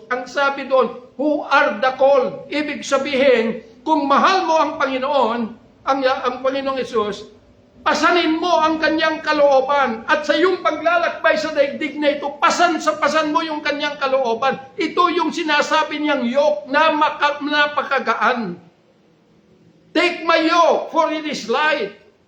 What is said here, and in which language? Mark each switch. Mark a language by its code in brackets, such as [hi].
[tl] Ang sabi doon, [en] who are the called. [tl] Ibig sabihin, kung mahal mo ang Panginoon, ang Panginoong Hesus, pasanin mo ang kanyang kalooban. At sa iyong paglalakbay sa daigdig na ito, pasan mo yung kanyang kalooban. Ito yung sinasabi niyang yoke na napakagaan. [en] Take my yoke, for it is light.